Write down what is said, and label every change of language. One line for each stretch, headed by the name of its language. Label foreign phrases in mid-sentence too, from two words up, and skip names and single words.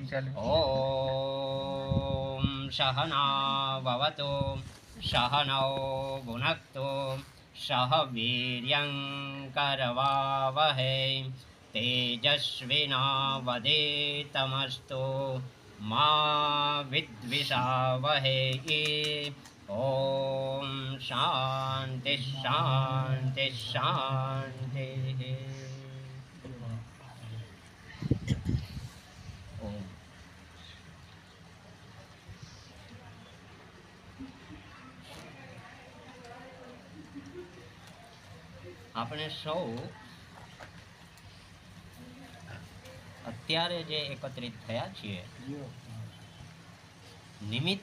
Sanskrit: ॐ सहना भवतु सहनौ भुनक्तु सह वीर्यं करवावहै तेजस्विनावधीतमस्तु मा विद्विषावहै। ॐ शान्ति शान्ति शान्तिः।
Gujarati: આપણે સૌ અત્યારે જે એકત્રિત થયા છીએ નિમિત્ત